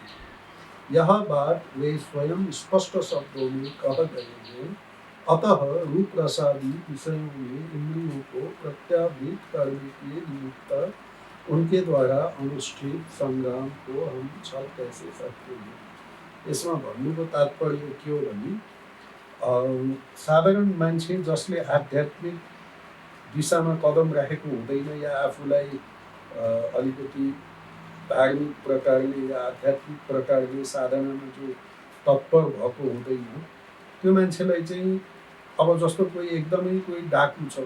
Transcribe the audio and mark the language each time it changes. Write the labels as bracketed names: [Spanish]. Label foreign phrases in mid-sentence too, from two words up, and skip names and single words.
[Hindi] यह बात वे स्वयं स्पष्ट शब्दों में कह गए हैं। अतः रूप रसादि विषयों में इंद्रियों को प्रत्यावृत करने के निमित्त उनके द्वारा अनुष्ठित संग्राम को हम छल कैसे सकते हैं। [Nepali] यसमा भन्नुको तात्पर्य के हो भने साधारण मान्छे जसले आध्यात्मिक दिशामा कदम राखेको हुँदैन या आफूलाई अलिकति धार्मिक प्रकारले या आध्यात्मिक प्रकारले साधनामा जो तत्पर भएको हुँदैन त्यो मान्छेलाई चाहिँ अब जस्तो कोही एकदमै कोही डाकु छ,